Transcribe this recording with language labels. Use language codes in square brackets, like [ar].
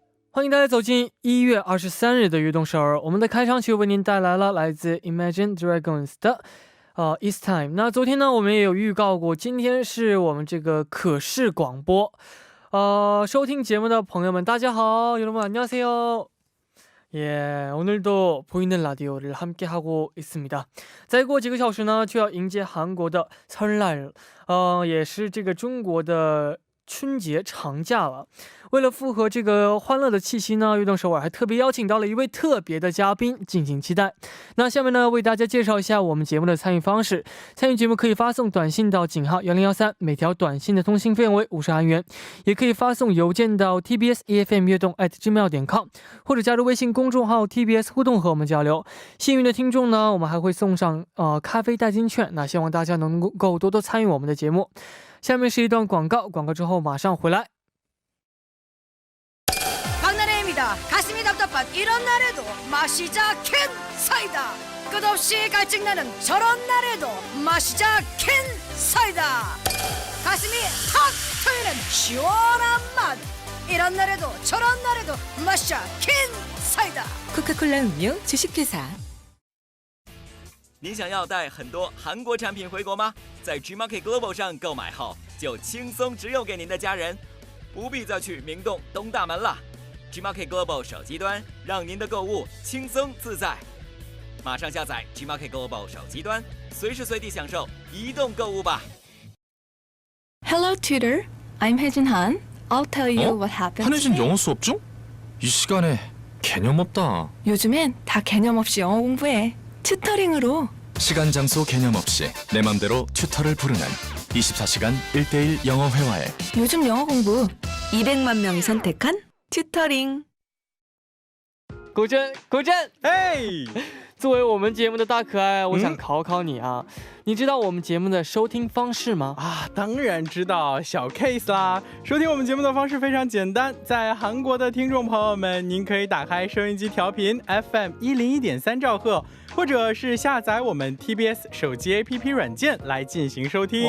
[zh] 欢迎大家走进1月23日的悦动首尔。我们的开场曲为您带来了来自 Imagine Dragons 的It's Time。那昨天呢，我们也有预告过，今天是我们这个可视广播。收听节目的朋友们，大家好， [ko] 여러분 안녕하세요。 예, 오늘도 보이는 라디오를 함께하고 있습니다. [zh] 再过几个小时呢就要迎接韩国的 설날， 也是这个中国的 春节长假了。为了符合这个欢乐的气息呢，悦动首尔还特别邀请到了一位特别的嘉宾，敬请期待。那下面呢为大家介绍一下我们节目的参与方式。参与节目可以发送短信到井号1013，每条短信的通信费用为50韩元，也可以发送邮件到 tbsefm 悦动 @gmail.com， 或者加入微信公众号 TBS 互动和我们交流。幸运的听众呢，我们还会送上咖啡代金券，那希望大家能够多多参与我们的节目。下面是一段广告，广告之后马上回来。 [ko] 박나래입니다. 가슴이 답답한 이런 날에도 마시자 캔 사이다. 끝없이 갈증나는 저런 날에도 마시자 캔 사이다. 가슴이 탁 트이는 시원한 맛. 이런 날에도 저런 날에도 마시자 캔 사이다. 코카콜라 음료 주식회사。 [zh] 你想要带很多韩国产品回国吗？在 Gmarket Global 上购买后，就轻松直邮给您的家人，不必再去明洞东大门了。 Gmarket Global 手机端，让您的购物轻松自在。马上下载 Gmarket Global 手机端，随时随地享受移动购物吧。 [en] Hello tutor, I'm 혜진 Han. I'll tell you what happened. [ko] 한혜진 영어 수업 중? 이 시간에 개념 없다. 요즘엔 다 개념 없이 영어 공부해. 튜터링으로. 시간 장소 개념 없이 내 맘대로 튜터를 부르는 24시간 1:1 영어 회화에 요즘 영어 공부 200만 명이 선택한 튜터링. [zh] 古筝，古筝，哎，作为我们节目的大可爱，我想考考你啊，你知道我们节目的收听方式吗？当然知道，小 case 啦。收听我们节目的方式非常简单，在韩国的听众朋友们，您可以打开收音机调频 FM 101.3兆赫，或者是下载我们 TBS 手机 APP 软件来进行收听。